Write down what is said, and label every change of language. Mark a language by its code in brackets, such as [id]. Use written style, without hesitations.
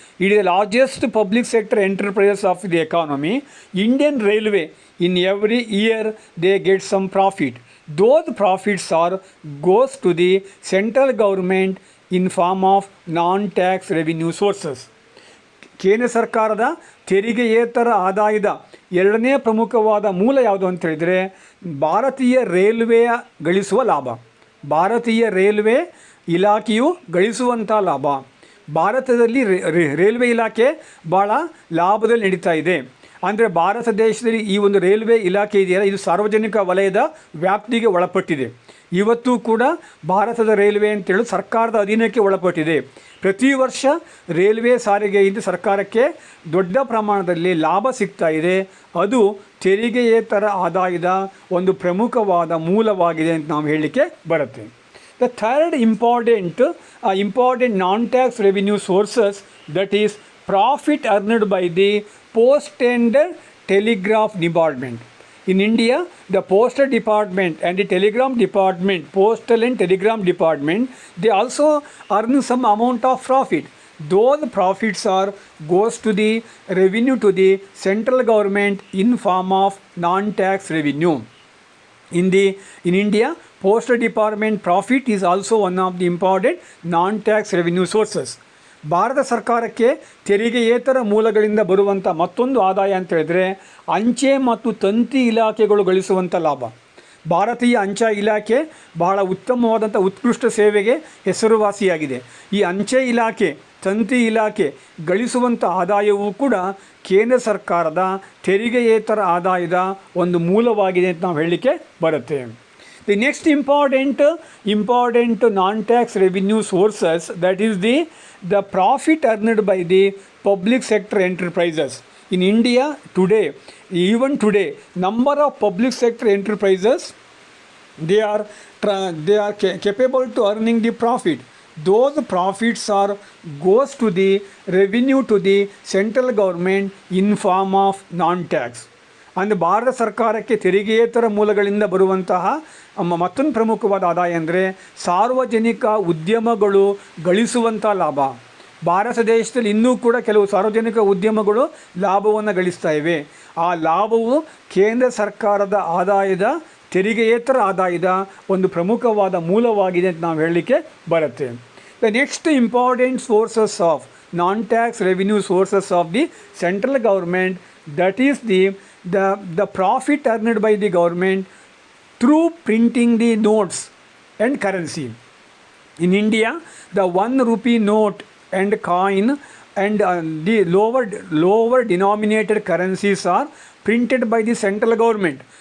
[en] It is the largest public sector enterprises of the economy. Indian Railway, in every year they get some profit. Those profits goes to the central government in form of non-tax revenue sources. [kn] ಕೇಂದ್ರ ಸರ್ಕಾರದ ತೆರಿಗೆಯೇತರ ಆದಾಯದ ಎರಡನೇ ಪ್ರಮುಖವಾದ ಮೂಲ ಯಾವುದು ಅಂತ ಹೇಳಿದರೆ ಭಾರತೀಯ ರೈಲ್ವೆಯ ಗಳಿಸುವ ಲಾಭ. ಭಾರತೀಯ ರೈಲ್ವೆ ಇಲಾಖೆಯು ಗಳಿಸುವಂಥ ಲಾಭ. ಭಾರತದಲ್ಲಿ ರೈಲ್ವೆ ಇಲಾಖೆ ಭಾಳ ಲಾಭದಲ್ಲಿ ನಡೀತಾ ಇದೆ. ಅಂದರೆ ಭಾರತ ದೇಶದಲ್ಲಿ ಈ ಒಂದು ರೈಲ್ವೆ ಇಲಾಖೆ ಇದೆಯಲ್ಲ, ಇದು ಸಾರ್ವಜನಿಕ ವಲಯದ ವ್ಯಾಪ್ತಿಗೆ ಒಳಪಟ್ಟಿದೆ. ಇವತ್ತು ಕೂಡ ಭಾರತದ ರೈಲ್ವೆ ಅಂತೇಳಿ ಸರ್ಕಾರದ ಅಧೀನಕ್ಕೆ ಒಳಪಟ್ಟಿದೆ. ಪ್ರತಿ ವರ್ಷ ರೈಲ್ವೆ ಸಾರಿಗೆಯಿಂದ ಸರ್ಕಾರಕ್ಕೆ ದೊಡ್ಡ ಪ್ರಮಾಣದಲ್ಲಿ ಲಾಭ ಸಿಗ್ತಾ ಇದೆ. ಅದು ತೆರಿಗೆಯೇತರ ಆದಾಯದ ಒಂದು ಪ್ರಮುಖವಾದ ಮೂಲವಾಗಿದೆ ಅಂತ ನಾವು ಹೇಳಲಿಕ್ಕೆ ಬರುತ್ತೆ. [en] The third important non-tax revenue sources, that is profit earned by the Post and Telegraph Department. In India, the Postal Department and the Telegram Department, Postal and Telegram Department, they also earn some amount of profit. Those profits goes to the revenue to the central government in form of non-tax revenue. In India, Postal Department profit is also one of the important non-tax revenue sources. [kn] Bharat ಸರ್ಕಾರಕ್ಕೆ ತೆರಿಗೆಯೇತರ ಮೂಲಗಳಿಂದ ಬರುವಂಥ ಮತ್ತೊಂದು ಆದಾಯ ಅಂತ ಹೇಳಿದ್ರೆ ಅಂಚೆ ಮತ್ತು ತಂತಿ ಇಲಾಖೆಗಳು ಗಳಿಸುವಂಥ ಲಾಭ. ಭಾರತೀಯ ಅಂಚೆ ಇಲಾಖೆ ಬಹಳ ಉತ್ತಮವಾದಂಥ ಉತ್ಕೃಷ್ಟ ಸೇವೆಗೆ ಹೆಸರುವಾಸಿಯಾಗಿದೆ. ಈ ಅಂಚೆ ಇಲಾಖೆ, ತಂತಿ ಇಲಾಖೆ ಗಳಿಸುವಂಥ ಆದಾಯವೂ ಕೂಡ ಕೇಂದ್ರ ಸರ್ಕಾರದ ತೆರಿಗೆಯೇತರ ಆದಾಯದ ಒಂದು ಮೂಲವಾಗಿದೆ ಅಂತ ನಾವು ಹೇಳಲಿಕ್ಕೆ ಬರುತ್ತೆ. [en] The next important non-tax revenue sources, that is the profit earned by the public sector enterprises. In India today, even today, number of public sector enterprises, they are capable to earning the profit. Those profits goes to the revenue to the central government in form of non-tax. [kn] ಅಂದರೆ ಭಾರತ ಸರ್ಕಾರಕ್ಕೆ ತೆರಿಗೆಯೇತರ ಮೂಲಗಳಿಂದ ಬರುವಂತಹ ಮತ್ತೊಂದು ಪ್ರಮುಖವಾದ ಆದಾಯ ಅಂದರೆ ಸಾರ್ವಜನಿಕ ಉದ್ಯಮಗಳು ಗಳಿಸುವಂಥ ಲಾಭ. ಭಾರತ ದೇಶದಲ್ಲಿ ಇನ್ನೂ ಕೂಡ ಕೆಲವು ಸಾರ್ವಜನಿಕ ಉದ್ಯಮಗಳು ಲಾಭವನ್ನು ಗಳಿಸ್ತಾ ಇವೆ. ಆ ಲಾಭವು ಕೇಂದ್ರ ಸರ್ಕಾರದ ಆದಾಯದ ತೆರಿಗೆಯೇತರ ಆದಾಯದ ಒಂದು ಪ್ರಮುಖವಾದ ಮೂಲವಾಗಿದೆ ಅಂತ ನಾವು ಹೇಳಲಿಕ್ಕೆ ಬರುತ್ತೆ. [en] The next important sources of non-tax revenue sources of the central government, that is the profit earned by the government through printing the notes and currency. In India, the 1 rupee note and coin and the lower denominated currencies are printed by the central government.